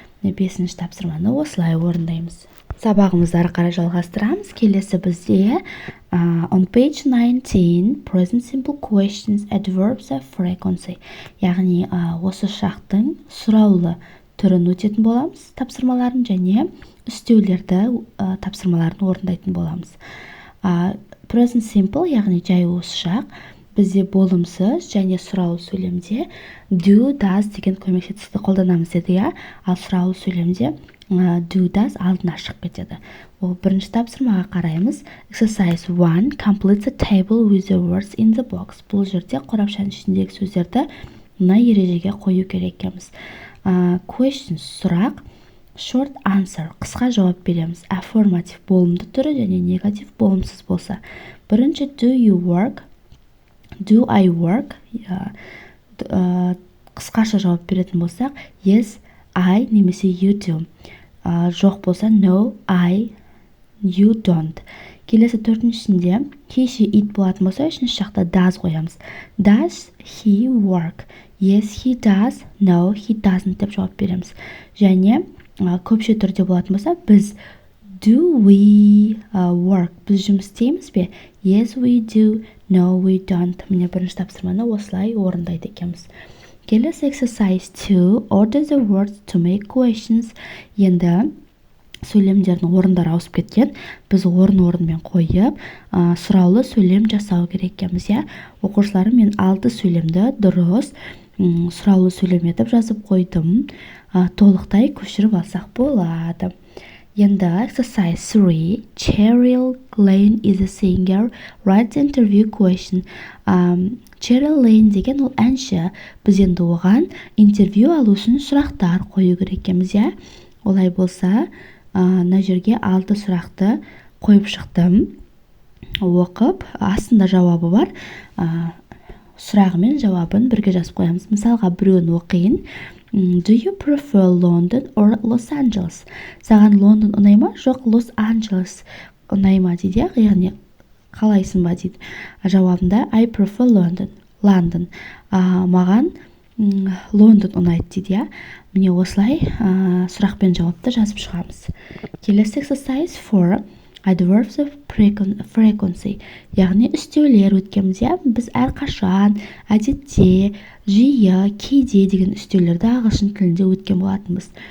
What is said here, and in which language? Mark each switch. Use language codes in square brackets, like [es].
[kk] Бесінші тапсырманы осылай орындаймыз. Сабағымызды ары қарай жалғастырамыз. Келесі бізде [en] on page 19 present simple questions, adverbs of frequency. [kk] Яғни осы шақтың сұраулы түрін өтетін боламыз, тапсырмаларын және үстеулерді тапсырмаларын орындайтын боламыз. Present simple, яғни жай осы шақ, бізде болымсыз және сұраулы сөйлемде do, does деген көмекші қолданамыз деді, ал сұраулы сөйлемде do, does алдына шығып кетеді. Ол бірінші тапсырмаға қараймыз. [en] Exercise 1. Complete the table with the words in the box. [kk] Бұл жерде қорапшаның ішіндегі сөздерді мына ережеге қою керек екенбіз. Question сұрақ, short answer қысқа жауап береміз. Affirmative болымды түрі және негатив болымсыз болса. [en] Бірінші do you work, do I work, [kk] қысқаша жауап беретін болсақ, [en] yes, I немесе you do. [kk] Жоқ болса [en] no, I, you don't. [kk] Келесі төртіншісінде he, she, it болатын болса, үшінші жақта does қоямыз. [en] Does he work? Yes, he does. No, he doesn't [kk] деп жауап береміз. Және көпше түрде болатын болса, біз [en] do we work? [kk] Біз жұмыс істейміз бе? [en] Yes, we do. No, we don't. [kk] Міне бірінші тапсырманы осылай орындайды екенбіз. Келесі exercise 2. [en] Order the words to make questions. [kk] Енді сөйлемдердің орындары ауысып кеткен. Біз орын-орынмен қойып, сұраулы сөйлем жасау керек екенбіз, Оқушыларым, мен 6 сөйлемді дұрыс сұраулы сөйлем етіп жазып қойдым. Толықтай көшіріп алсақ болады. Енді exercise 3. [en] Cheryl Lane is a singer. Write the interview question. [kk] Cheryl Lane деген ол әнші. Біз енді оған интервью алу үшін сұрақтар қою керек екенбіз, Олай болса, мына жерге 6 сұрақты қойып шықтым. Оқып, астында жауабы бар. Сұрағы мен жауабын бірге жазып қоямыз. Мысалға, біреуін оқиын. [en] Do you prefer London or Los Angeles? [kk] Саған Лондон ұнай ма? Жоқ, Los Angeles ұнай ма дейді, яғни қалайсың ба дейді. Жауабында [en] I prefer London. [kk] Маған Лондон ұнайды дейді, Міне осылай сұрақ пен жауапты жазып шығамыз. Келесі exercise 4. [en] Adverbs of frequency. [kk] Яғни үстеулер өткенбіз, Біз әрқашан, әдетте, жиі, кейде деген үстеулерді ағылшын тілінде өткен болатынбыз.